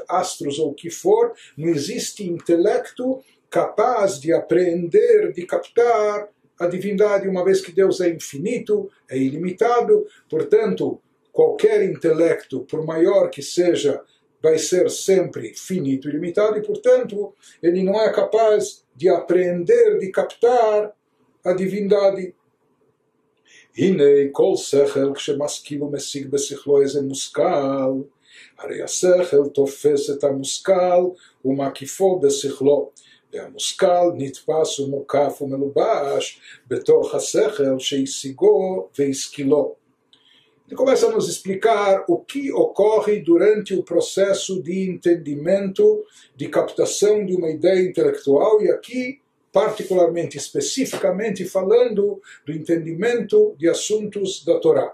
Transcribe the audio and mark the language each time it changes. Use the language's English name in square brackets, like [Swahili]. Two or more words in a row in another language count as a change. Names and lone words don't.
[Portuguese] astros ou o que for, não existe intelecto capaz de apreender, de captar a divindade, uma vez que Deus é infinito, é ilimitado, portanto, qualquer intelecto, por maior que seja, vai ser sempre finito e limitado, e, portanto, ele não é capaz de apreender, de captar a divindade. [Hebrew] הנה כל שכל כשמשכיל ומשיג בשכלו איזה מושכל, הרי השכל תופס את המושכל ומקיפו בשכלו. והמושכל נתפס ומוקף ומלובש בתוך השכל שהשיגו והשכילו. [Portuguese] Ele começa a nos explicar o que ocorre durante o processo de entendimento, de captação de uma ideia intelectual, e aqui, particularmente, especificamente, falando do entendimento de assuntos da Torá.